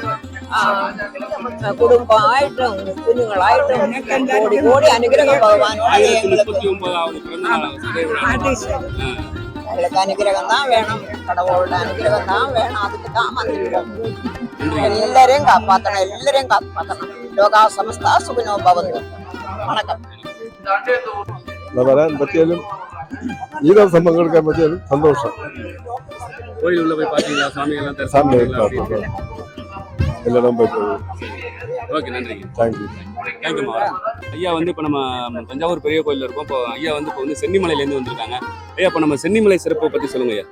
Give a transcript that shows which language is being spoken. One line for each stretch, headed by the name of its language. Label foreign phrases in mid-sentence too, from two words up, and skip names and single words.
Tamil: குடும்பம் ஆயிட்டும் குഞ്ഞുങ്ങളായിട്ടും கோடி கோடி அனுகிரகம் பகவான் எங்களுக்கு அனுகிரகம் தான் வேணும். கடவுளோட அனுகிரகம் தான் வேணும், அதுக்கு தான் வந்திருக்கோம். எல்லாரையும் காப்பாற்றணும்.
Sanskrit: லோகா சமஸ்தா சுகினோ பவந்து. வணக்கம்.
Malayalam: വരാൻ പറ്റിയാലും ഈ ദിവസം പങ്കെടുക്കാൻ പറ്റിയാലും സന്തോഷം.
Tamil: கோயில் உள்ள போய் பாத்தீங்களா? சாமி எல்லாரும் போயிட்டு. ஓகே, நன்றி. தேங்க்யூ. ஐயா வந்து இப்போ நம்ம தஞ்சாவூர் பெரிய கோயிலில் இருக்கோம். இப்போ ஐயா வந்து இப்போ வந்து சென்னிமலையிலேருந்து வந்திருக்காங்க. ஐயா இப்போ நம்ம சென்னிமலை சிறப்பை பற்றி சொல்லுங்க ஐயா.